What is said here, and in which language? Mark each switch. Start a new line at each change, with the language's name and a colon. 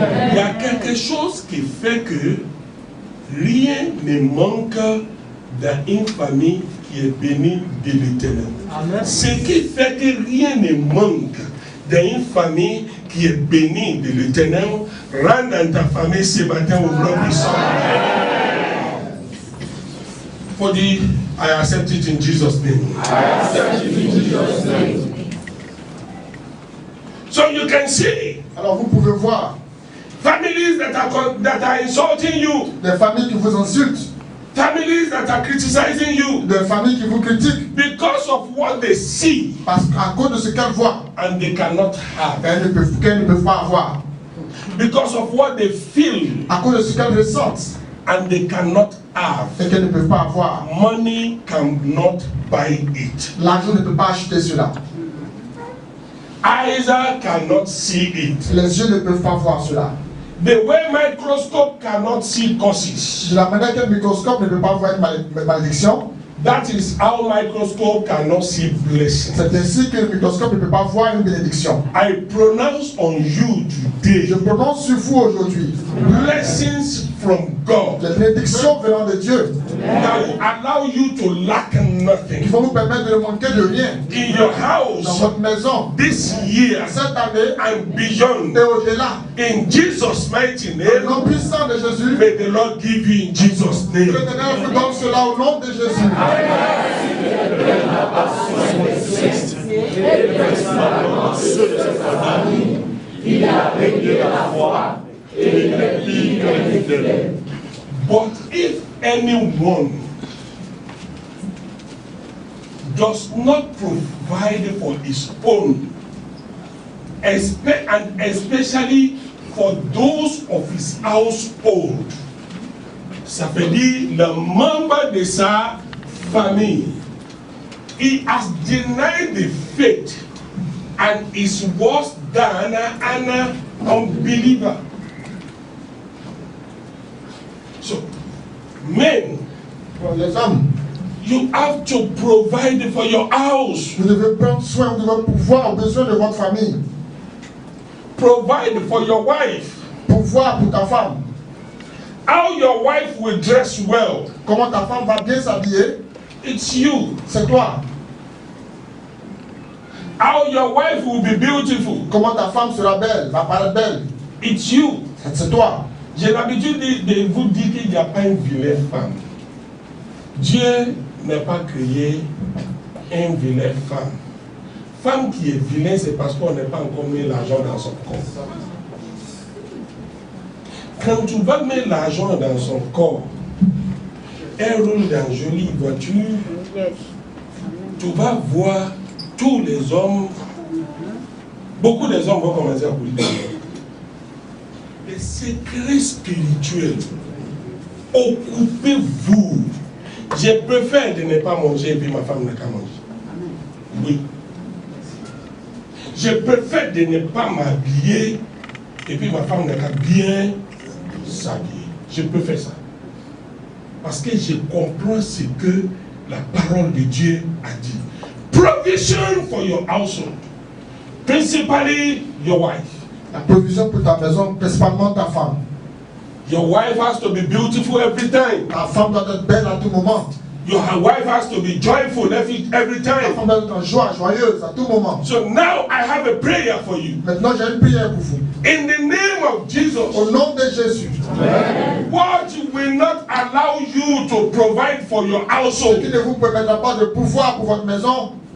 French: Il y a quelque chose qui fait que rien ne manque dans une famille qui est bénie de l'Éternel. Ce qui fait que rien ne manque dans une famille qui est bénie de l'Éternel, rentre dans ta famille ce matin au grand puissant.
English: For the, I accept it in Jesus' name. I accept it in Jesus' name. So you can see.
French: Alors vous pouvez voir
English: Families that are insulting you.
French: des familles qui vous insultent,
English: Families that are criticizing you.
French: des familles qui vous critiquent
English: Because of what they see.
French: parce qu'à cause de ce qu'elles voient,
English: And they cannot have.
French: qu'elles ne peuvent pas avoir.
English: Because of what they feel.
French: À cause de ce qu'elles ressentent
English: And they cannot have.
French: et qu'elles ne peuvent pas avoir.
English: Money cannot buy it.
French: L'argent ne peut pas acheter cela.
English: Eyes cannot see it.
French: Les yeux ne peuvent pas voir cela.
English: The way microscope cannot see causes.
French: De la manière qu'un microscope ne peut pas voir une malédiction,
English: That is how microscope cannot see blessing.
French: c'est ainsi que le microscope ne peut pas voir une bénédiction.
English: I pronounce on you today
French: Je prononce sur vous aujourd'hui
English: blessings from God
French: les bénédictions venant de Dieu
English: that will allow you to lack
French: qui
English: nothing
French: vont vous permettre de ne manquer de rien
English: in your
French: dans
English: house
French: votre maison
English: this year
French: cette année
English: and
French: et
English: beyond.
French: au-delà.
English: In Jesus' mighty
French: Au
English: name,
French: nom puissant de Jésus,
English: may the Lord give you in Jesus'
French: que
English: name.
French: l'Éternel vous donne cela au nom de Jésus. Ceux de cette famille, il a régné la foi et il est pire que fidèle.
English: But if anyone does not provide for his own, and especially for those of his household,
French: ça veut dire le membre de sa famille,
English: he has denied the faith and is worse than an unbeliever. So, men,
French: Pour les hommes,
English: you have to provide for your house.
French: vous devez prendre soin de votre pouvoir aux besoins de votre famille.
English: Provide for your wife.
French: Pouvoir pour ta femme.
English: How your wife will dress well,
French: Comment ta femme va bien s'habiller,
English: it's you.
French: c'est toi.
English: How your wife will be beautiful,
French: Comment ta femme sera belle, va paraître belle,
English: it's you.
French: c'est toi. J'ai l'habitude de vous dire qu'il n'y a pas une vilaine femme. Dieu n'a pas créé une vilaine femme. Femme qui est vilaine, c'est parce qu'on n'a pas encore mis l'argent dans son corps. Quand tu vas mettre l'argent dans son corps, elle roule dans une jolie voiture, tu vas voir tous les hommes, beaucoup des hommes vont commencer à vous dire. Les secrets spirituels, occupez-vous. Je préfère de ne pas manger et puis ma femme n'a qu'à manger. Oui. Je préfère de ne pas m'habiller et puis ma femme n'a qu'à bien s'habiller. Je préfère ça. Parce que je comprends ce que la parole de Dieu a dit.
English: Provision for your household. Principally your wife.
French: La provision pour ta maison, principalement ta femme.
English: Your wife has to be beautiful every time.
French: Ta femme doit être belle à tout moment.
English: Your wife has to be joyful every
French: Ta
English: time.
French: femme doit être en joie, joyeuse à tout moment.
English: So now I have a prayer for you.
French: Maintenant, j'ai une prière pour vous.
English: In the name of
French: Au
English: Jesus,
French: nom de Jésus,
English: what will not allow you to provide for your
French: ce qui
English: household,
French: ne vous permettra pas de pouvoir pour votre maison,